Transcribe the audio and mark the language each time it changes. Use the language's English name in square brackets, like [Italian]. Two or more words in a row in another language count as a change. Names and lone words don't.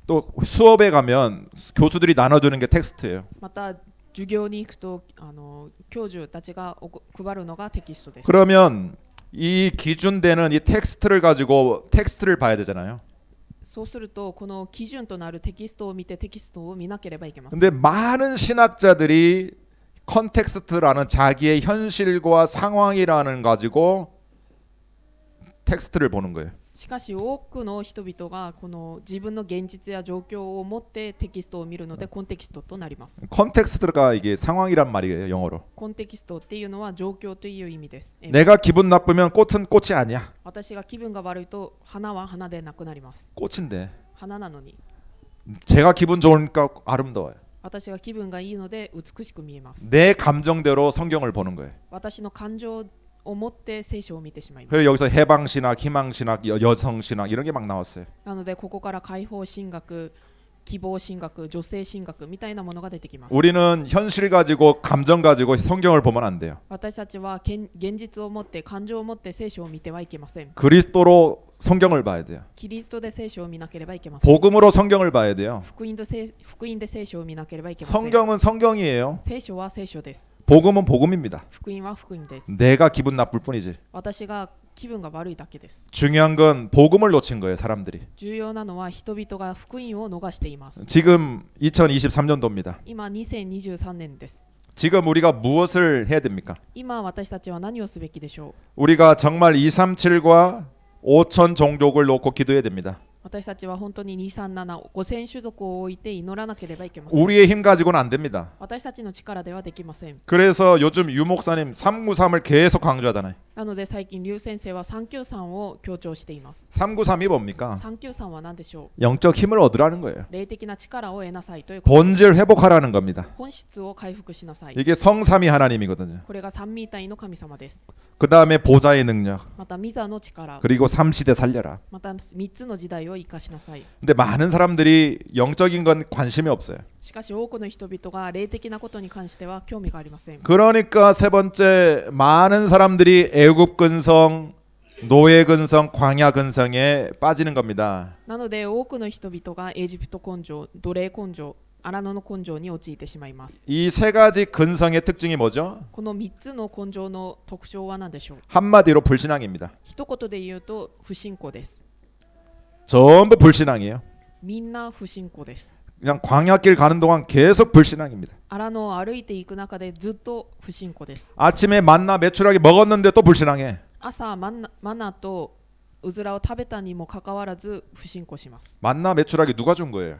[Korean] 또 수업에 가면 교수들이 나눠주는 게 텍스트예요. [Japanese] また授業に行くと教授たちが配るのがテキストです。 [Korean] 그러면 이 기준되는 이 텍스트를 가지고 텍스트를 봐야 되잖아요. [Japanese] そうするとこの基準となるテキストを見てテキストを見なければいけません。 [Korean] 근데 많은 신학자들이 컨텍스트라는 자기의 현실과 상황이라는 가지고 텍스트를 보는 거예요. [Japanese] しかし多くの人々がこの自分の現実や状況を持ってテキストを見るのでコンテキストとなります。 [Korean] 컨텍스트가 이게 상황이란 말이에요, 영어로. [Japanese] コンテキストっていうのは状況という意味です。 [Korean] 내가 기분 나쁘면 꽃은 꽃이 아니야. [Japanese] 私が気分が悪いと花は花でなくなります。 [Korean] 꽃인데 [Japanese] 花なのに [Korean] 제가 기분 좋으니까 아름다워요. [Japanese] 私が気分がいいので美しく見えます。 [Korean] 내 감정대로 성경을 보는 거예요. [Japanese] 私の感情を持って聖書を見てしまいます。 [Korean] 그래서 여기서 해방신학, 희망신학, 여성신학 이런 게 막 나왔어요. [Japanese] なのでここから解放神学、希望神学、女性神学みたいなものが出てきます。 [Korean] 우리는 현실 가지고 감정 가지고 성경을 보면 안 돼요. [Japanese] 私たちは現実を持って感情を持って聖書を見てはいけません。 [Korean] 그리스도로 성경을 봐야 돼요. [Japanese] キリストで聖書を見なければいけません。 [Korean] 복음으로 성경을 봐야 돼요. [Japanese] 福音で聖書を見なければいけません。 [Korean] 성경은 성경이에요. [Japanese] 聖書は聖書です。 [Korean] 복음은 복음입니다. [Japanese] 福音は福音です。 [Korean] 내가 기분 나쁠 뿐이지. [Japanese] 私が気分が悪いだけです。 [Korean] 중요한 건 복음을 놓친 거예요, 사람들이. [Japanese] 重要なのは人々が福音を逃しています。 [Korean] 지금 2023년도입니다. [Japanese] 今2023年です。 [Korean] 지금 우리가 무엇을 해야 됩니까? [Japanese] 今私たちは何をすべきでしょう。 [Korean] 우리가 정말 237과 5천 종족을 놓고 기도해야 됩니다. [Japanese] 私たちは本当に237、5000種族を置いて祈らなければいけません。 [Korean] 우리의 힘 가지고는 안 됩니다. [Japanese] 私たちの力ではできません。 [Korean] 그래서 요즘 유 목사님 393을 계속 강조하잖아요. [Japanese] なので最近劉先生は393を強調しています。 [Korean] 393이 뭡니까? [Japanese] 393 は何でしょ [Korean] 영적 힘을 얻으라는 거예요. [Japanese] う。霊的な力を得なさいということ。 [Korean] 본질 회복하라는 겁니다. [Japanese] 本質を回復しなさい。 [Korean] 이게 성삼위 하나님이거든요. [Japanese] これが三位一体の神様です。 [Korean] 그 다음에 보좌의 능력, [Japanese] また御座の力、 [Korean] 그리고 삼시대 살려라. [Japanese] また3つの時代を生かしなさい。 [Korean] 근데 많은 사람들이 영적인 건 관심이 없어요. [Japanese] しかし多くの人々が霊的なことに関しては興味がありません。 [Korean] 그러니까 세 번째, 많은 사람들이 애굽 근성, 노예 근성, 광야 근성에 빠지는 겁니다. [Japanese] なので多くの人々がエジプト根性、奴隷根性、荒野の根性に陥ってしまいます。 [Korean] 이 세 가지 근성의 특징이 뭐죠? [Japanese] この3つの根性の特徴は何でしょう。 [Korean] 한마디로 불신앙입니다. [Japanese] 一言で言うと不信仰です。 [Korean] 전부 불신앙이에요. [Japanese] みんな不信仰です。 [Korean] 그냥 광야길 가는 동안 계속 불신앙입니다. [Japanese] 荒野を歩いていく中でずっと不信仰です。 [Korean] 아침에 만나 메추라기 먹었는데 또 불신앙해. [Japanese] 朝マナとうずらを食べたにもかかわらず不信仰します。 [Korean] 만나 메추라기 누가 준 거예요?